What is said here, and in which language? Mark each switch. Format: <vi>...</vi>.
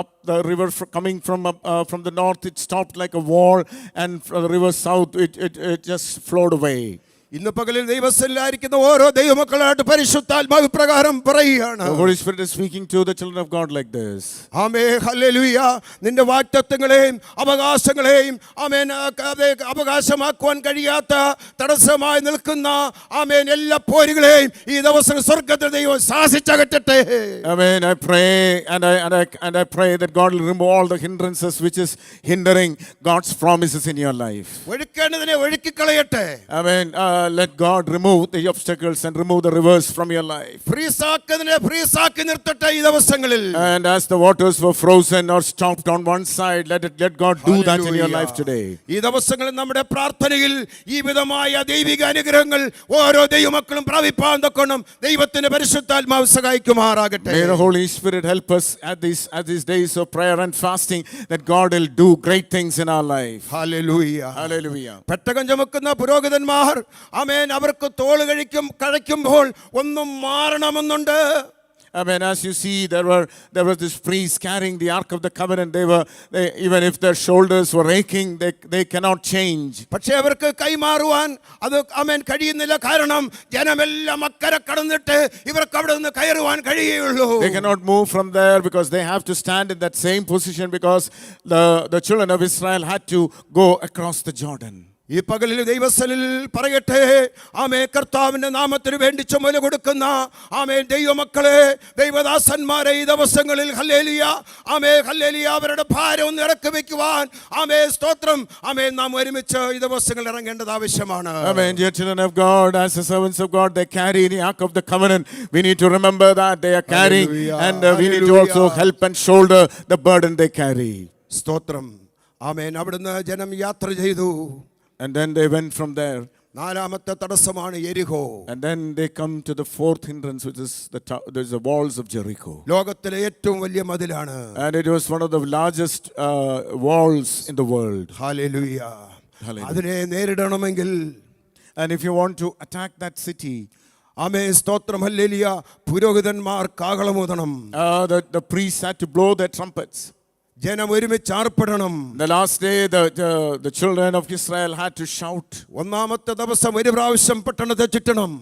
<en>The river coming from the north, it stopped like a wall, and from the river south, it just flowed away.</en> <ml>ഇന്ന് പകലിൽ ദൈവസ്ഥലിലായിരിക്കുന്ന ഓരോ ദൈവമക്കളായിട്ട് പരിശുദ്ധാത്മാവ് പ്രകാരം പറയുകയാണ്.</ml> <en>The Holy Spirit is speaking to the children of God like this.</en> <ml>Amen, hallelujah. നിന്റെ വാഗ്ദത്തങ്ങളെയും അവകാശങ്ങളെയും ആമേൻ അവകാശമാക്കുവാൻ കഴിയാത്ത തടസ്സമായി നിൽക്കുന്ന ആമേൻ എല്ലാ പോരുകളെയും ഈ ദിവസം സ്വർഗ്ഗത്തിൽ ദൈവം ശാസിച്ചകറ്റട്ടെ.</ml> <en>Amen. I pray and I pray that God will remove all the hindrances which is hindering God's promises in your life.</en> <ml>ഒഴുക്കേണ്ടതിനെ ഒഴുക്കിക്കളയട്ടെ.</ml> <en>Amen. Let God remove the obstacles and remove the rivers from your life.</en> <ml>ഫ്രീസാക്കുന്നതിനെ ഫ്രീസാക്കി നിർത്തട്ടെ ഈ ദിവസങ്ങളിൽ.</ml> <en>And as the waters were frozen or stopped on one side, let God do that in your life today.</en> <ml>ഈ ദിവസങ്ങളിൽ നമ്മുടെ പ്രാർത്ഥനയിൽ ഈ വിധമായ ദൈവിക അനുഗ്രഹങ്ങൾ ഓരോ ദൈവമക്കളും പ്രാപിപ്പാൻ തക്കോണം ദൈവത്തിന്റെ പരിശുദ്ധാത്മാവ് സഹായിക്കുമാറാകട്ടെ.</ml> <en>May the Holy Spirit help us at these days of prayer and fasting, that God will do great things in our life.</en> <ml>Hallelujah.</ml> <en>Hallelujah.</en> <ml>പെട്ടകം ചുമക്കുന്ന പുരോഹിതന്മാർ ആമേൻ അവർക്ക് തോൾ കഴിക്കുമ്പോൾ ഒന്നും മാറണമെന്നുണ്ട്.</ml> <en>Amen. As you see, there was this priest carrying the Ark of the Covenant. They even if their shoulders were aching, they cannot change.</en> <ml>പക്ഷേ അവർക്ക് കൈമാറുവാൻ അത് ആമേൻ കഴിയുന്നില്ല. കാരണം ജനമെല്ലാം അക്കരെ കടന്നിട്ട് ഇവർക്ക് അവിടെ നിന്ന് കയറുവാൻ കഴിയുകയുള്ളൂ.</ml> <en>They cannot move from there because they have to stand in that same position, because the children of Israel had to go across the Jordan.</en> <ml>ഈ പകലിൽ ദൈവസ്ഥലിൽ പറയട്ടെ, ആമേ കർത്താവിന്റെ നാമത്തിന് വേണ്ടി ചുമല കൊടുക്കുന്ന ആമേ ദൈവമക്കളെ, ദൈവദാസന്മാരെ, ഈ ദിവസങ്ങളിൽ ഹല്ലേലൂയ, ആമേ ഹല്ലേലൂയ, അവരുടെ ഭാരം ഒന്ന് ഇറക്കി വെക്കുവാൻ, ആമേ സ്തോത്രം, ആമേ നാം ഒരുമിച്ച് ഈ ദിവസങ്ങളിൽ ഇറങ്ങേണ്ടത് ആവശ്യമാണ്.</ml> <en>Amen. Dear children of God, as the servants of God, they carry the Ark of the Covenant. We need to remember that they are carrying, Hallelujah. and we need to also help and shoulder the burden they carry.</en> <ml>സ്തോത്രം. ആമേൻ. അവിടുന്ന് ജനം യാത്ര ചെയ്തു.</ml> <en>And then they went from there.</en> <ml>നാലാമത്തെ തടസ്സമാണ് യെരിഹോ.</ml> <en>And then they come to the fourth hindrance, which is there's the walls of Jericho.</en> <ml>ലോകത്തിലെ ഏറ്റവും വലിയ മതിലാണ്.</ml> <en>And it was one of the largest walls in the world.</en> <ml>Hallelujah.</ml> <en>Hallelujah.</en> <ml>അതിനെ നേരിടണമെങ്കിൽ,</ml> <en>And if you want to attack that city,</en> <ml>ആമേ സ്തോത്രം, hallelujah, പുരോഹിതന്മാർ കാഹളമൂതണം.</ml> <en>the priests had to blow their trumpets.</en> <ml>ജനം ഒരുമിച്ച് ആർപ്പിടണം.</ml> <en>The last day, the children of Israel had to shout.</en> <ml>ഒന്നാമത്തെ ദിവസം ഒരു പ്രാവശ്യം പട്ടണത്തെ ചുറ്റണം.</ml>